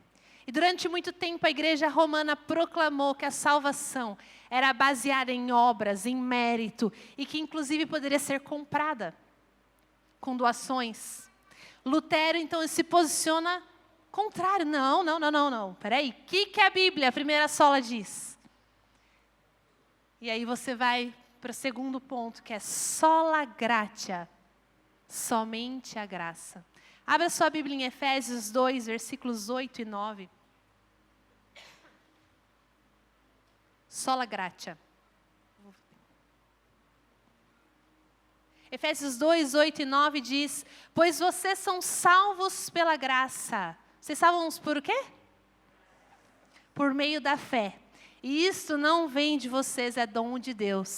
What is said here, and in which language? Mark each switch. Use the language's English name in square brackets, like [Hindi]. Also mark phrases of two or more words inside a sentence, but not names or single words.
[Portuguese] E durante muito tempo a igreja romana proclamou que a salvação era baseada em obras, em mérito, e que inclusive poderia ser comprada com doações. Lutero então se posiciona contrário. Não. Peraí, o que a Bíblia, a primeira sola, diz? E aí você vai para o segundo ponto, que é [Latin] sola gratia. [Portuguese] Somente a graça. Abra sua Bíblia em Efésios 2, versículos 8 e 9. [Latin] Sola gratia. [Portuguese] Efésios 2, 8 e 9 diz: pois vocês são salvos pela graça. Vocês salvos por quê? Por meio da fé. E isto não vem de vocês, é dom de Deus.